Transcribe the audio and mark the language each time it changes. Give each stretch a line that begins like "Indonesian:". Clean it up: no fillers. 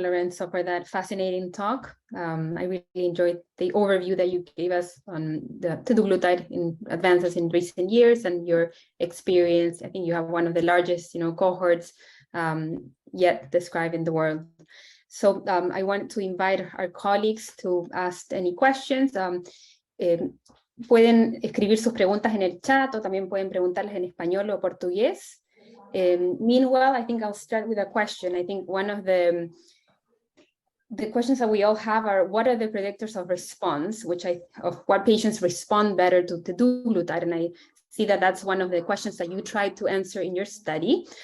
English: Lorenzo, for that fascinating talk. I really enjoyed the overview that you gave us on the teduglutide in advances in recent years and your experience. I think you have one of the largest, cohorts yet described in the world. So I want to invite our colleagues to ask any questions.
Spanish: Pueden escribir sus preguntas en el chat o también pueden preguntarles en español o portugués.
English: Meanwhile, I think I'll start with a question. I think one of the questions that we all have are, what are the predictors of response, of what patients respond better to teduglutide? And I see that that's one of the questions that you tried to answer in your study.